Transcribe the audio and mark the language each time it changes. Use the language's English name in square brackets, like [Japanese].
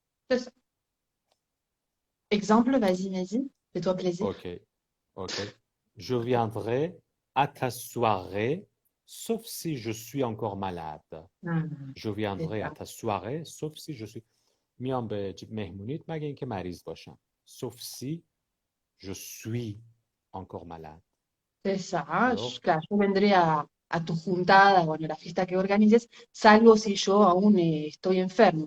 [French] C'est ça. Exemple, vas-y, fais-toi plaisir. Ok, ok. Je viendrai à ta soirée, sauf si je suis encore malade. Ah, Je c'est viendrai à ça. ta soirée, sauf si je suis. [Persian] میام به مهمونیت مگه اینکه مریض باشم. [French] Sauf si je suis encore malade. C'est ça. Hein. Alors, [Spanish] Claro, yo vendré a tu juntada, bueno, la fiesta que organices, salvo si yo aún estoy enfermo.